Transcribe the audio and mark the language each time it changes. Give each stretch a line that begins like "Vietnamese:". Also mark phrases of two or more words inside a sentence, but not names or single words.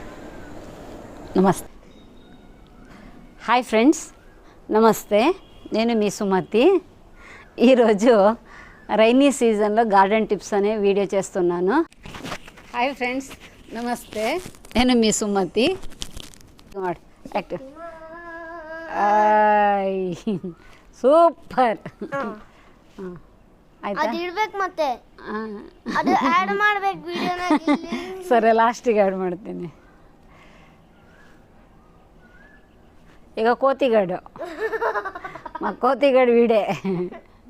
Telugu: నమస్తే.
English: hi friends,
Telugu: నమస్తే. నేను మీ సుమతి. ఈరోజు
English: rainy seasonlo garden tips
Telugu: అనే వీడియో చేస్తున్నాను.
English: hi friends,
Telugu: నమస్తే. నేను మీ సుమతి. యాక్టివ్.
Kannada: ಸೂಪರ್. ಆಯ್ತಾ. ಅದು ಇಡಬೇಕು ಮತ್ತೆ ಅದು ಆಡ್ ಮಾಡಬೇಕು ವಿಡಿಯೋನಾಗ. ಸರಿ, ಲಾಸ್ಟಿಗೆ ಆ್ಯಡ್ ಮಾಡ್ತೀನಿ. ಈಗ ಕೋತಿಗಡು ವಿಡಿಯೋ